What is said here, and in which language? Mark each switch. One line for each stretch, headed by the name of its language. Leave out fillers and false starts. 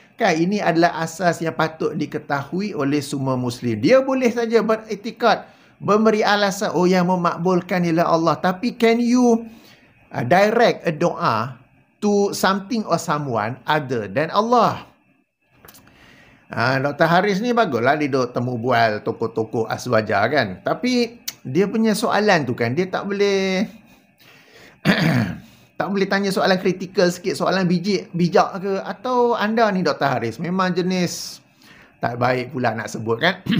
Malay: Kan ini adalah asas yang patut diketahui oleh semua Muslim. Dia boleh saja beriktikad, memberi alasan, oh yang memakbulkan ialah Allah. Tapi
English: can you direct a doa to something or someone other than Allah? Dr.
Malay: Haris ni baguslah dia duk temu bual tokoh-tokoh aswaja kan. Tapi dia punya soalan tu kan, dia tak boleh tak boleh tanya soalan kritikal sikit, soalan bijak ke. Atau anda ni Dr. Haris memang jenis tak baik pula nak sebut kan.